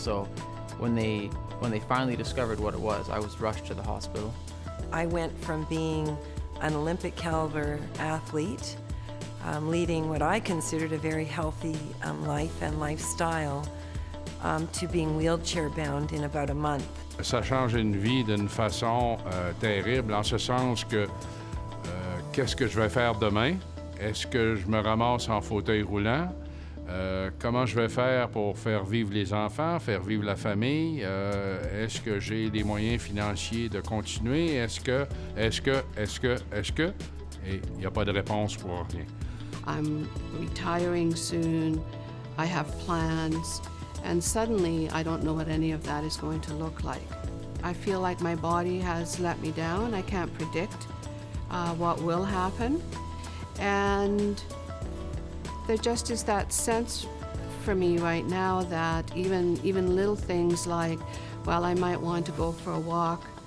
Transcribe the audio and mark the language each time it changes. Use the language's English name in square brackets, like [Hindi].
[English] So when they finally discovered what it was, I was rushed to the hospital. I went from being an Olympic caliber athlete, leading what I considered a very healthy life and lifestyle, to being wheelchair bound in about a month. [French] Ça change une vie d'une façon terrible, en ce sens que qu'est-ce que je vais faire demain? Est-ce que je me ramasse en fauteuil roulant? Comment je vais faire pour faire vivre les enfants, faire vivre la famille? Est-ce que j'ai les moyens financiers de continuer? Est-ce que? Et il n'y a pas de réponse pour rien. [English] I'm retiring soon. I have plans. And suddenly, I don't know what any of that is going to look like. I feel like my body has let me down. I can't predict what will happen. And there just is that sense for me right now that even little things like, well, I might want to go for a walk.